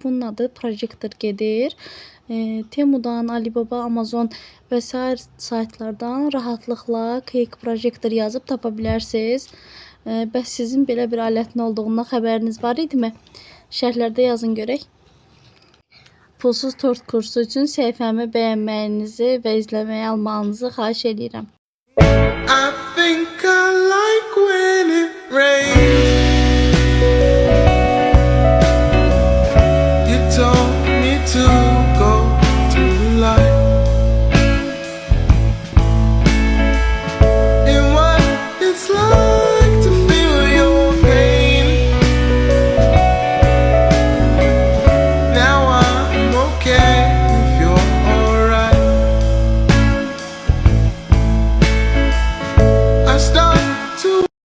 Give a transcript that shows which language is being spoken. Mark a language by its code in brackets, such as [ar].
[az] Bunun adı projektor gedir. Temudan, Alibaba, Amazon və sair saytlardan rahatlıqla Cake Projector yazıb tapa bilərsiniz. Bəs sizin belə bir alətin olduğundan xəbəriniz var idimi? Şərhlərdə yazın görək. Pulsuz tort kursu üçün səhifəmi bəyənməyinizi və izləməyi almanızı xahiş edirəm. [en] I think I like when it rains. You told me to go to the light. And what it's like to feel your pain. Now I'm okay if you're alright. I start to